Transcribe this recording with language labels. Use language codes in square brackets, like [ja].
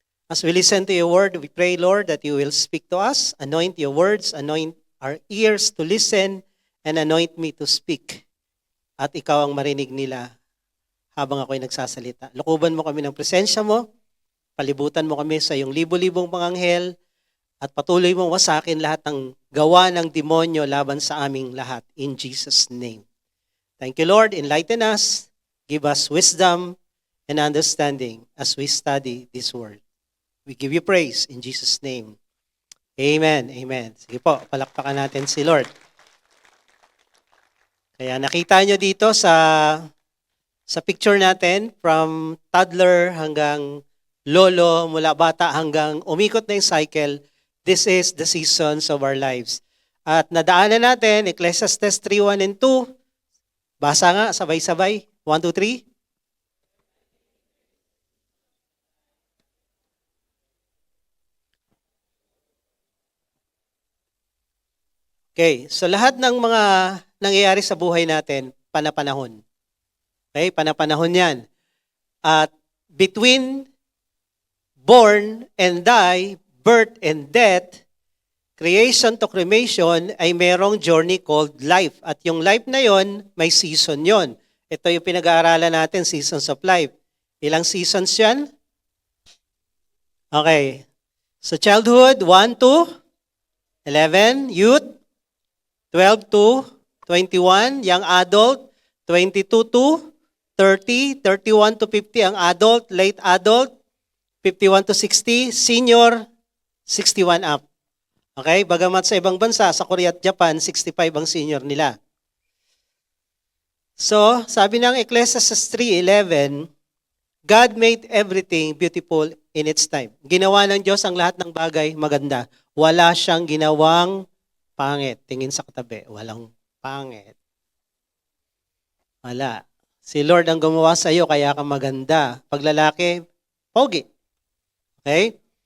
[en] As we listen to your word, we pray, Lord, that you will speak to us, anoint your words, anoint our ears to listen, and anoint me to speak. [tl] At ikaw ang marinig nila habang ako'y nagsasalita. Lukuban mo kami ng presensya mo, palibutan mo kami sa iyong libo-libong panganghel, at patuloy mong wasakin lahat ng gawa ng demonyo laban sa aming lahat. [en] In Jesus' name. Thank you, Lord. Enlighten us. Give us wisdom and understanding as we study this word. We give you praise in Jesus' name. [tl] Amen. Amen. Sige po, palakpakan natin si Lord. Kaya nakita nyo dito sa picture natin, from toddler hanggang lolo, mula bata hanggang umikot na yung cycle, [en] this is the seasons of our lives. [tl] At nadaanan natin, Ecclesiastes 3:1 and 2. Basa nga, sabay-sabay. 1, 2, 3. Okay, so lahat ng mga nangyayari sa buhay natin, panapanahon. Okay, panapanahon yan. [en] At between born and die, birth and death, creation to cremation, ay merong journey called life. [tl] At yung life na yon, may season yon. Ito yung pinag-aaralan natin, seasons of life. Ilang seasons yan? Okay. [en] So childhood, 1 to 11. Youth, 12 to 21. Young adult, 22 to 30. 31 to 50 ang adult. Late adult, 51 to 60. Senior, 61 up. Okay? [tl] Bagamat sa ibang bansa, sa Korea at Japan, 65 ang senior nila. [en] So, sabi ng Ecclesiastes 3:11, God made everything beautiful in its time. [tl] Ginawa ng Diyos ang lahat ng bagay maganda. Wala siyang ginawang pangit. Tingin sa katabi, walang pangit. Wala. Si Lord ang gumawa sa iyo, kaya ka maganda. Pag lalaki, pogi. Okay?